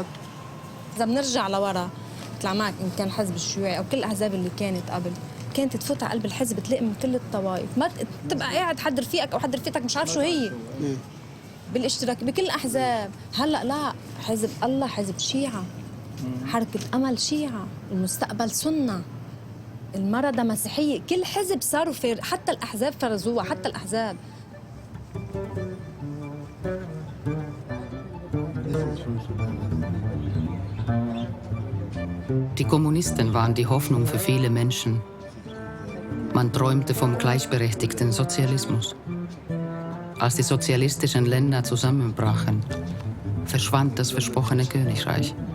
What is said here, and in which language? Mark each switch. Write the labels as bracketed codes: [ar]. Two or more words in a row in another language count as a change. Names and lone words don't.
[ar] اذا بنرجع لورا بطلع معك ان كان الحزب الشيوعي او كل الاحزاب اللي كانت قبل، كانت تفوت على قلب الحزب تلاقي من كل الطوائف، ما تبقى قاعد حد رفيقك او حد رفيقتك مش عارف شو هي. بالاشتراك بكل الاحزاب، هلا لا، حزب الله حزب شيعة، حركة أمل شيعة، المستقبل سنة، المردة مسيحية، كل حزب صاروا حتى الأحزاب فرزوها، حتى الأحزاب. [de] Die Kommunisten waren die Hoffnung für viele Menschen. Man träumte vom gleichberechtigten Sozialismus. Als die sozialistischen Länder zusammenbrachen, verschwand das versprochene Königreich.